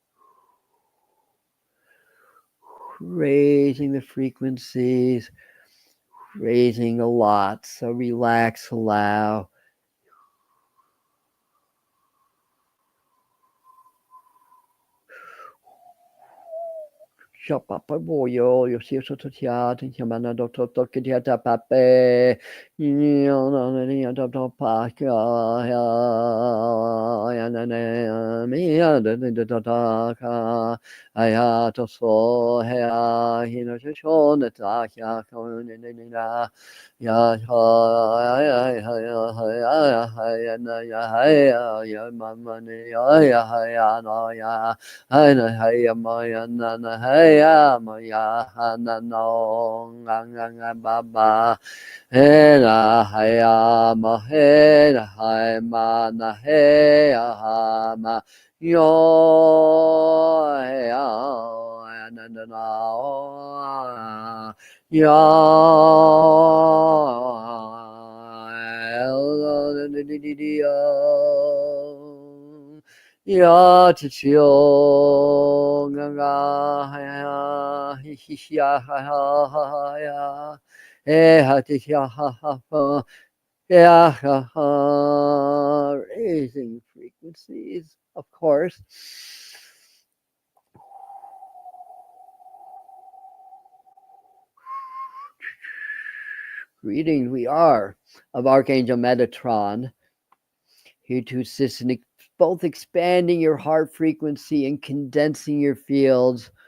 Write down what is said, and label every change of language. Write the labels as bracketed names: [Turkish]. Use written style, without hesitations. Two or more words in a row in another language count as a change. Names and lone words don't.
[English] Raising the frequencies, raising a lot. So relax, allow. Yo si so to tia tin chamana do to kia ta pape yo no ni to pa ya na na mi ya de to ta ka aya to so ha hi no sho na ta ya ko ni na ya ya na ya ma ni ya no ya Haya maya nana haya maya hana no nga baba hena haya ma hena haya mana haya hama yo haya nana na yo ya chichio nga ha hi ya ha ya ha ti ya ha ya ha raising frequencies, of course. Greetings, we are of Archangel Metatron, here to assist in both expanding your heart frequency and condensing your fields.